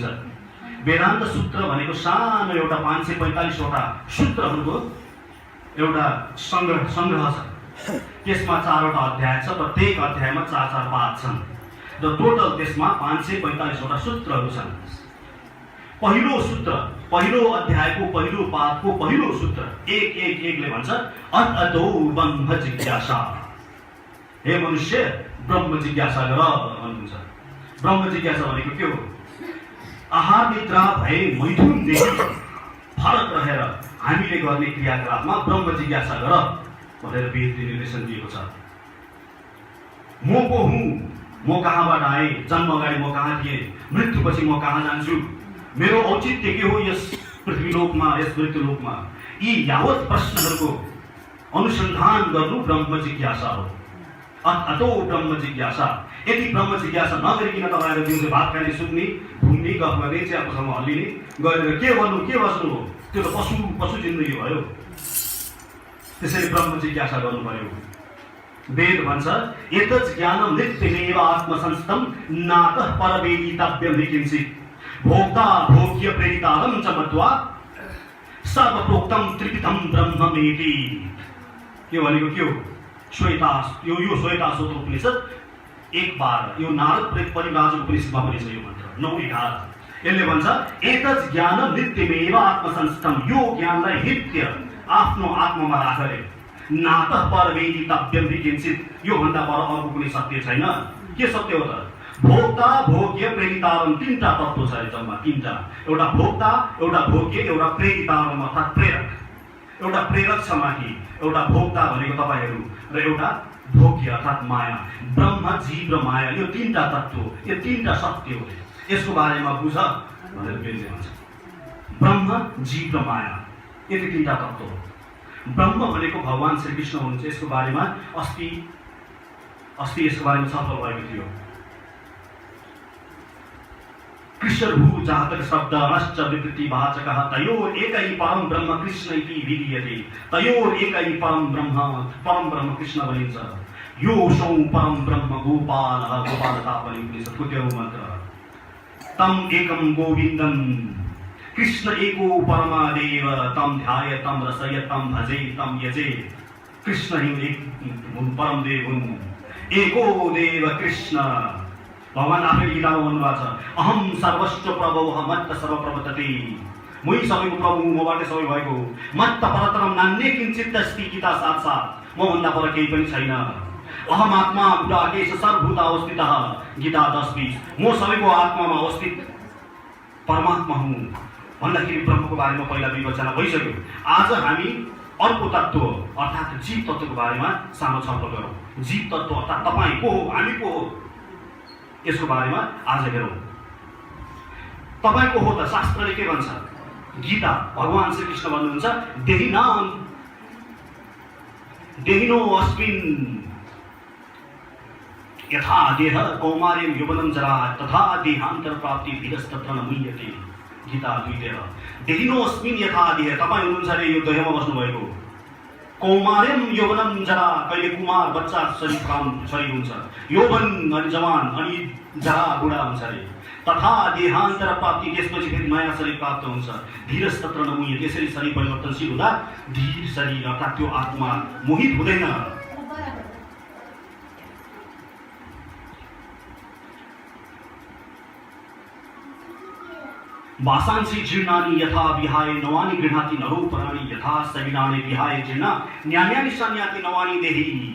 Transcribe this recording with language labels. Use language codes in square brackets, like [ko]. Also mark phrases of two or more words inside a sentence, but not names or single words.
[ne] वेदान्त सूत्र भनेको सानो एउटा 545 वटा सूत्रहरूको एउटा संग्रह छ। त्यसमा 4 वटा अध्याय छ, प्रत्येक अध्यायमा 4-4 पाठ छन् र टोटल त्यसमा 545 वटा सूत्रहरू छन्। पहिलो सूत्र, पहिलो अध्यायको पहिलो पाठको पहिलो सूत्र 1:1:1ले भन्छ [sa] अतो ब्रह्म जिज्ञासा। [ne] हे मनुष्य, ब्रह्म जिज्ञासा गर भन्नुहुन्छ। ब्रह्म जिज्ञासा भनेको के हो? आहार निद्रा भए मैथुनदेखि फरक रहेर हामीले गर्ने क्रियाकलापमा ब्रह्म जिज्ञासा गर भनेर वेदले निर्देशन दिएको छ। म को हुँ, म कहाँबाट आएँ, जन्म अगाडि म कहाँ थिएँ, मृत्युपछि म कहाँ जान्छु, मेरो औचित्य के हो यस पृथ्वीलोकमा, यस मृत्युलोकमा, यी यावत प्रश्नहरूको अनुसन्धान गर्नु ब्रह्म जिज्ञासा हो। [sa] अतो ब्रह्म जिज्ञासा। [ne] यदि ब्रह्म जिज्ञासा नगरिकन तपाईँहरू दिउँसो भात खाने, सुत्ने, घुम्ने, गफ गर्ने, चियाकोसँग हल्लिने गरेर के गर्नु, के बस्नु हो? त्यो त पशु जिन्दगी भयो। त्यसैले ब्रह्म जिज्ञासा गर्नु पर्यो। [sa] वेद भन्छ एतत् ज्ञानं नित्यमेव आत्मसंस्थं नातः परवेदितव्यं किञ्चित् भोक्ता भोग्य प्रेरितारं च मत्वा सर्वप्रोक्तं त्रिविधं ब्रह्ममेति। [ne] के भनेको के हो? श्वेता, यो श्वेताश्वत उपनिषद 1:12, यो नारद परिव्राजक उपनिषदमा पनि छ यो मन्त्र 9:11। यसले भन्छ [sa] एतत् ज्ञानं नित्यमेव आत्मसंस्थं, [ne] यो ज्ञानलाई नित्य आफ्नो आत्मामा राखेर [sa] नातः परवेदितव्यं किञ्चित्, [ne] यो भन्दा पर अर्को कुनै सत्य छैन। के सत्य हो त? [sa] भोक्ता भोग्य प्रेरितारम, [ne] 3टा तत्त्व छ जम्मा 3टा। एउटा भोक्ता, एउटा भोग्य, एउटा प्रेरितारम अर्थात् प्रेरक। एउटा प्रेरक छ माथि, एउटा भोक्ता भनेको तपाईहरू र एउटा भोग्य अर्थात् माया। ब्रह्म, जीव र माया, यो 3टा तत्त्व, यो 3टा सत्य हो। यसको बारेमा बुझ भनेर वेदले भन्छ। ब्रह्म, जीव र माया, यति 3टा तत्त्व हो। ब्रह्म भनेको भगवान श्रीकृष्ण हुनुहुन्छ। यसको बारेमा अस्ति यसको बारेमा छलफल भएको थियो। [sa] कृष्णभू जातक शब्द अश्च विकृतिवाचकः तयोर एकै परम ब्रह्म कृष्ण इति विधीयते। तयोर एकै परम ब्रह्म कृष्ण [ne] भनिन्छ। [sa] यो सौ परम ब्रह्म गोपालः, [ne] गोपालता पनि उपनिषदको त्यो मन्त्र। [sa] तम एकम गोविन्दम कृष्ण एको परमादेव, तम ध्याय तम रसय तम भजे तम यजे। [ne] कृष्ण ही एक परम देव हुन्, [sa] एको देव कृष्ण। [ne] भगवान आफैले गीतामा भन्नुभएको छ [sa] अहम सर्वस्व प्रभवः मत्त सर्वप्रवर्तते। [ne] मै सबैको प्रभु, मबाट सबै भएको हो। [sa] मत्त परतरम नान्ये किञ्चित् अस्ति गीता साक्षात्, [ne] म भन्दा पर केही पनि छैन। [sa] अहम आत्मा गुडाकेश सर्वभूत अवस्थितः गीता 10:20, [ne] म सबैको आत्मामा अवस्थित परमात्मा हुँ भन्दाखेरि ब्रह्मको बारेमा पहिला विवेचना भइसक्यो। आज हामी अर्को तत्त्व अर्थात् जीव तत्त्वको बारेमा सानो छलफल गरौँ। जीव तत्त्व अर्थात् तपाईँ को हो, हामी को हो, यसको बारेमा आज हेरौँ। तपाईँ को हो त? शास्त्रले के भन्छ? गीता भगवान श्रीकृष्ण भन्नुहुन्छ [sa] देहिनो अस्मिन् यथा देह कौमार्यं यौवनं जरा तथा देहान्तर प्राप्ति धीरस्तत्र न मुह्यते। गीता 2:13। देहिनोऽस्मिन् यथा देह, [ne] तपाईँ हुनुहुन्छ अरे यो देहमा बस्नुभएको। [sa] कौमार्यं यौवनं जरा, [ne] कहिले कुमार बच्चा शरीर हुन्छ, यौवन अनि जवान अनि जरा बुढा हुन्छ अरे। [sa] तथा देहान्तर प्राप्ति, [ne] त्यसपछि फेरि नयाँ शरीर प्राप्त हुन्छ। [sa] धीरस्तत्र न मुह्यते, [ne] त्यसरी शरीर परिवर्तनशील हुँदा धीर शरीर अर्थात् त्यो आत्मा मोहित हुँदैन। [sa] वासांसि जीर्णानि यथा विहाय नवानि गृह्णाति नरो पराणि यथा शरीराणि विहाय जीर्णा न्यान्यानि संयाति नवानि देहि।